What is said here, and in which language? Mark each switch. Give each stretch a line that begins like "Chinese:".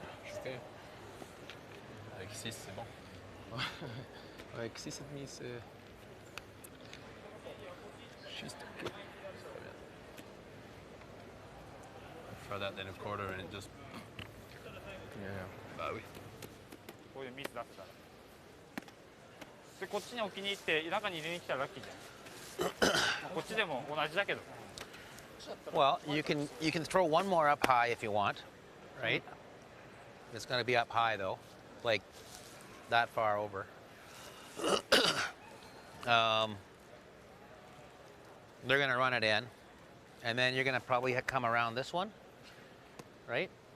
French: C'était. Avec 6, c'est bon. Avec 6,5, c'est... Juste ok.
English: Throw that in a quarter and it just. Yeah.
French: Bah oui.
Japanese: こういうミス出すからでこっちに置きに行って中に入れに来たらラッキーじゃんまあこっちでも同じだけど
English: Well, you can throw one more up high if you want, right? It's going to be up high though, like that far over. They're going to run it in, and then you're going to probably come around this one, right?